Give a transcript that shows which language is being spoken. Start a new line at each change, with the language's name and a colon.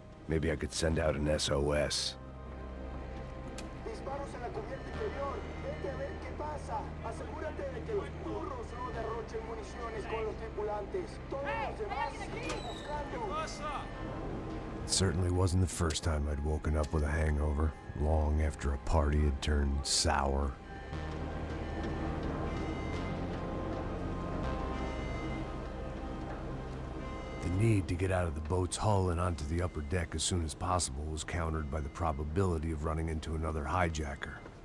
English: Maybe I could send out an SOS.
Spanish: Disparos en la cubierta interior. Vete a ver qué pasa. Asegúrate de que los burros no derrochen municiones con los tripulantes. Todos los demás siguen buscando.
English: It certainly wasn't the first time I'd woken up with a hangover, long after a party had turned sour. The need to get out of the boat's hull and onto the upper deck as soon as possible was countered by the probability of running into another hijacker.